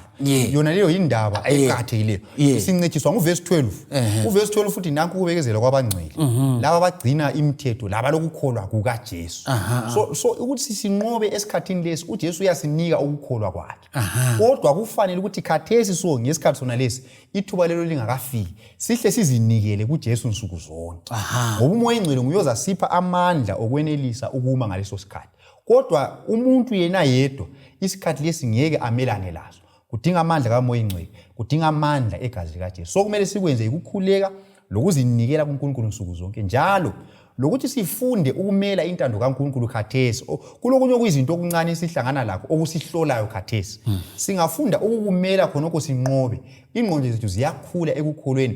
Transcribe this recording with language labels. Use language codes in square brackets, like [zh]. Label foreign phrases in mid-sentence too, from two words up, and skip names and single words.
[nd] Yona leyo indaba eqhathekile. Isincediswa nguverse 12. Uverse 12 futhi nanku ukubekezela kwabangcwele. Laba abagcina imithetho laba lokukholwa kukaJesu. So ukuthi sinqobe esikhathini lesi uJesu uyasinika ukukholwa kwakhe. Kodwa kufanele ukuthi khathesi so ngesikhathi sona lesi ithuba lelo lingakafiki sihle sizinikele kuJesu nsuku zonke. Ngoba umoya engcwele nguyoza sipha amandla okwenelisa ukuma ngaleso sikhathi. Kodwa umuntu yena yedwa isikhathi lesi ngeke amelane lazo. Kudinga amandla kaMoya Engcwele, kudinga amandla egazi likaJesu. So kumele sikwenze ukukhuleka lokuzinikela kuNkulunkulu nsuku zonke njalo lokuthi sifunde ukumela intando kaNkulunkulu khathesi. Kulokunye okuyizinto okuncane esihlangana lakho okusihlolayo khathesi. Singafunda ukukumela khonoko sinqobe. Ingqondo zethu ziyakhula ekukholweni.